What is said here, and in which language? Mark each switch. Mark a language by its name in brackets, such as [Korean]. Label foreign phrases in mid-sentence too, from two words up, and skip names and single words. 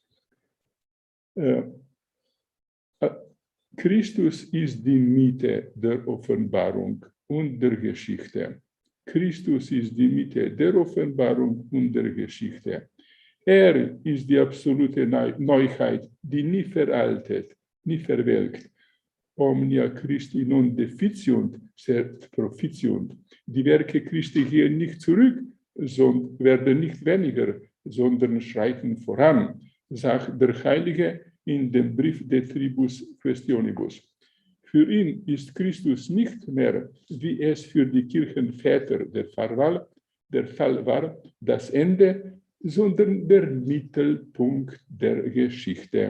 [German] Christus ist die Mitte der Offenbarung und der Geschichte. Christus ist die Mitte der Offenbarung und der Geschichte. Er ist die absolute Neuheit, die nie veraltet, nie verwelkt. [Latin] Omnia Christi non deficiunt, sed propitiunt. [German] Die Werke Christi gehen nicht zurück, werden nicht weniger, sondern schreiten voran, sagt der Heilige in dem Brief de Tribus Questionibus. Für ihn ist Christus nicht mehr, wie es für die Kirchenväter der Fall war, das Ende, sondern der Mittelpunkt der Geschichte.